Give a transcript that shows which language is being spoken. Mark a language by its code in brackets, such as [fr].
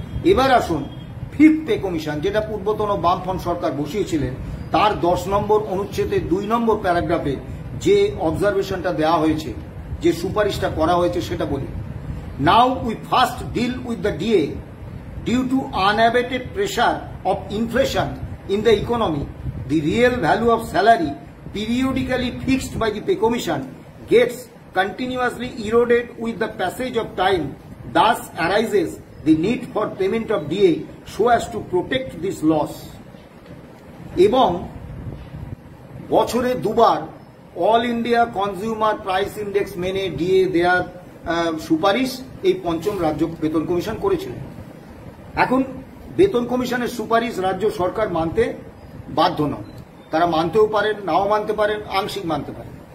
[bn] এবার আসুন fifth pay commission, যেটা পূর্বতন বামফ্রন্ট সরকার বসিয়েছিলেন, তার 10 নম্বর অনুচ্ছেদে 2 নম্বর প্যারাগ্রাফে যে অবজারভেশনটা দেওয়া হয়েছে, যে সুপারিশটা করা হয়েছে, সেটা বলি। [en] Now we first deal with the DA due to unabated pressure of inflation in the economy. The real value of salary periodically fixed by the pay commission gets continuously eroded with the passage of time. Thus arises the need for payment of DA so as to protect this loss. [bn] এবং বছরে দুবার all India consumer price index মেনে DA দেওয়ার সুপারিশ এই পঞ্চম রাজ্য বেতন কমিশন করেছিলেন। এখন বেতন কমিশনের সুপারিশ রাজ্য সরকার মানতে বাধ্য নয়, তারা মানতেও পারেন, নাও মানতে পারেন, আংশিক মানতে পারেন।